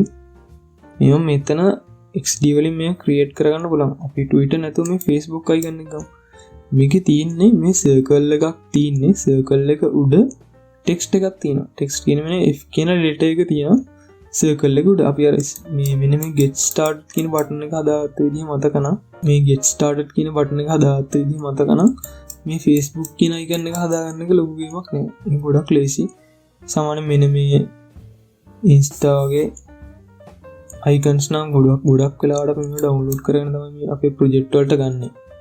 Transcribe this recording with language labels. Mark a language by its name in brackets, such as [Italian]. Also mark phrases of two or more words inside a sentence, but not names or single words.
[Sinhala] මේව මෙතන XD වලින් මේක create කරගන්න පුළුවන්. අපි Twitter නැතුව මේ Facebook icon එක ගමු. මේකේ තියෙන්නේ මේ circle එකක් තියෙන්නේ. circle එක උඩ ටෙක්ස්ට් එකක් තියෙනවා. ටෙක්ස්ට් කියන්නේ මෙන්න F කියන letter එක තියෙනවා. circle එක උඩ අපි අර මේ මෙන්න මේ [English] get started [Sinhala] කියන බටන් එක හදාගත්ත විදිහ මතක නම් මේ [English] get started [Sinhala] කියන බටන් එක හදාගත්ත විදිහ මතක නම් මේ Facebook කියන icon එක හදාගන්න එක ලොකු වීමක් නෙවෙයි. ඒක ගොඩක් ලේසි. සාමාන්‍යයෙන් මෙන්න මේ Insta වගේ icons නම් ගොඩක් වෙලාවට අපි මේක download කරගෙන තමයි මේ අපේ project වලට ගන්නෙ.